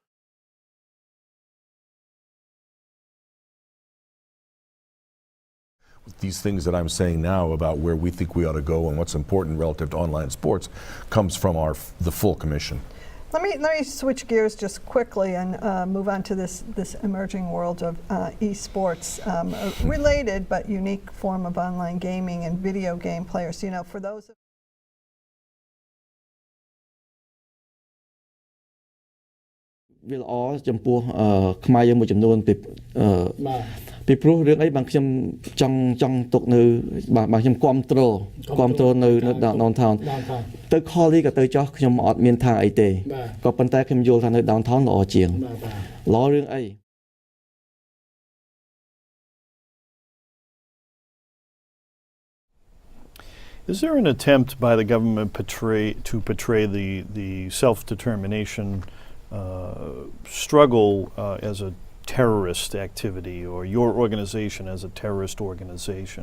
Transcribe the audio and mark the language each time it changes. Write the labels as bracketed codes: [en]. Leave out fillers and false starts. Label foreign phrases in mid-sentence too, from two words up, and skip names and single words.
[en] These things that I'm saying now about where we think we ought to go and what's important relative to online sports comes from the full commission. Let me switch gears just quickly and move on to this emerging world of esports, a related but unique form of online gaming and video game players. You know, for those. [km] ពីព្រោះរឿងអីបានខ្ញុំចង់ទុកនៅបាទខ្ញុំគ្រប់គ្រងនៅ downtown ទៅ Collie ក៏ទៅចោះខ្ញុំអត់មានថាអីទេក៏ប៉ុន្តែខ្ញុំយល់ថានៅ downtown ល្អជាងល្អរឿងអី [en] Is there an attempt by the government to portray the self-determination struggle as a terrorist activity, or your organization as a terrorist organization?